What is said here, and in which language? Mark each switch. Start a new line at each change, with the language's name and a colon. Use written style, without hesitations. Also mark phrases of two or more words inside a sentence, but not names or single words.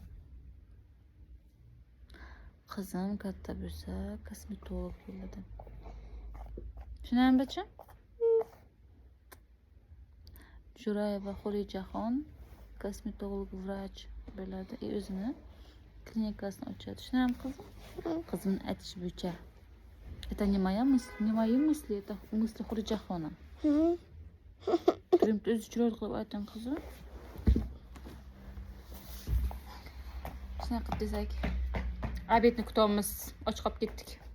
Uzbek: Qizim katta bo'lsa, kosmetolog bo'ladi. Tushunarmi bacham? Jo'rayeva Xolijaxon kosmetolog vrach bo'ladi. O'zini klinikasini ochadi. Tushunarmi qizim? Qizimni aytish bo'yicha.
Russian: Это не моя мысль, не мои мысли, это мысли Xolijaxona.
Uzbek: Turim o'zi chiroyli qilib ayting qizim. Shunaqa desak, obedni kutamiz. Och qolib ketdik.